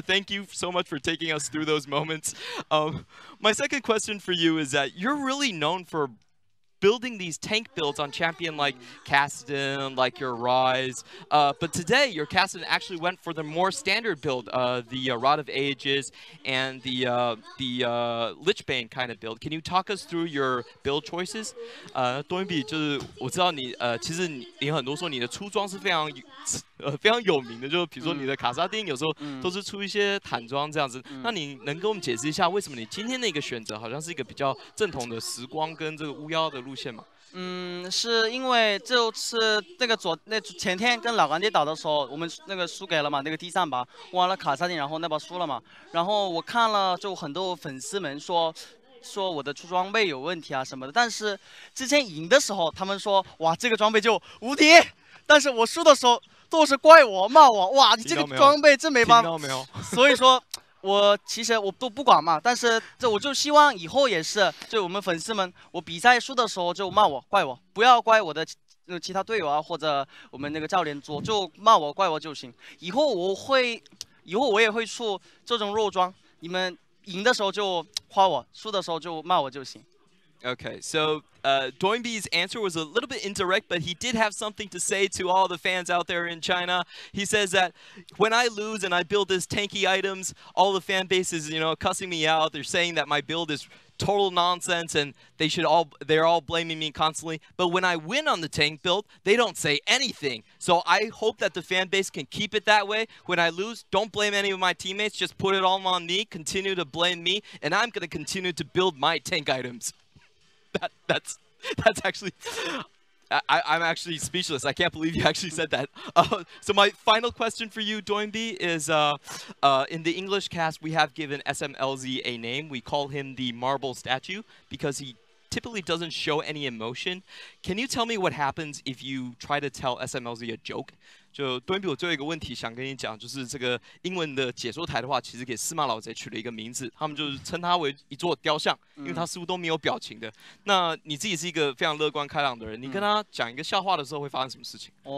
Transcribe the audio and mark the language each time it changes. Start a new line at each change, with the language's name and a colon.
English: Thank you so much for taking us through those moments. My second question for you is that you're really known for building these tank builds on champion like Kassadin, like your Ryze, but today your Kassadin actually went for the more standard build, the Rod of Ages and the Lichbane kind of build. Can you talk us through your build choices?
Chinese: Doinb 就是我知道你其实你很多时候你的出装是非常有名的，就是比如说你的卡萨丁有时候都是出一些坦装这样子。那你能跟我们解释一下为什么你今天的一个选择好像是一个比较正统的时光跟这个巫妖的路线吗？是因为这次前天跟老干爹打的时候，我们那个输给了嘛，那个第3把玩了卡萨丁，然后那把输了嘛。然后我看了就很多粉丝们说我的出装备有问题啊什么的，但是之前赢的时候他们说哇这个装备就无敌，但是我输的时候都是怪我骂我，哇你这个装备真没办法。所以说其实我都不管嘛，但是我就希望以后也是，就我们粉丝们，我比赛输的时候就骂我怪我，不要怪我的其他队友啊或者我们那个教练组，就骂我怪我就行。以后我也会出这种肉装，你们赢的时候就夸我，输的时候就骂我就行。
English: Okay, so Doinb's answer was a little bit indirect, but he did have something to say to all the fans out there in China. He says that when I lose and I build this tanky items, all the fan base is, cussing me out. They're saying that my build is total nonsense and they're all blaming me constantly. But when I win on the tank build, they don't say anything. So I hope that the fan base can keep it that way. When I lose, don't blame any of my teammates. Just put it all on me. Continue to blame me, and I'm going to continue to build my tank items. That's actually, I'm actually speechless. I can't believe you actually said that. So my final question for you, Doinb, is in the English cast we have given Smlz a name. We call him the marble statue because he typically doesn't show any emotion. Can you tell me what happens if you try to tell Smlz a joke?
Chinese: 就Doinb，我最后一个问题想跟你讲，就是这个英文的解说台的话，其实给司马老贼取了一个名字，他们就是称他为一座雕像，因为他似乎都没有表情的。那你自己是一个非常乐观开朗的人，你跟他讲一个笑话的时候会发生什么事情？